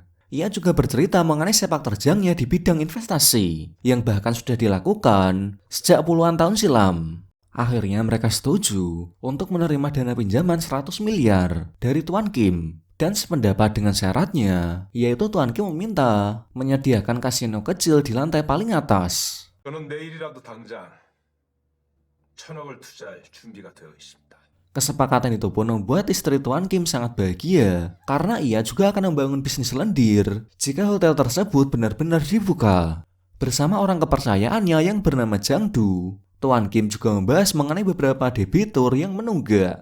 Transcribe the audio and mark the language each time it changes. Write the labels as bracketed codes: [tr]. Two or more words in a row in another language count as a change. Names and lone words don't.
[id] Ia juga bercerita mengenai sepak terjangnya di bidang investasi yang bahkan sudah dilakukan sejak puluhan tahun silam. Akhirnya mereka setuju untuk menerima dana pinjaman 100 miliar dari Tuan Kim. Dan sependapat dengan syaratnya, yaitu Tuan Kim meminta menyediakan kasino kecil di lantai paling atas. [ko] 저는 내일이라도 당장 1,000억을 투자할 준비가 되어 있습니다. [id] Kesepakatan itu pun membuat istri Tuan Kim sangat bahagia karena ia juga akan membangun bisnis lendir jika hotel tersebut benar-benar dibuka. Bersama orang kepercayaannya yang bernama Jang Du, Tuan Kim juga membahas mengenai beberapa debitur yang menunggak.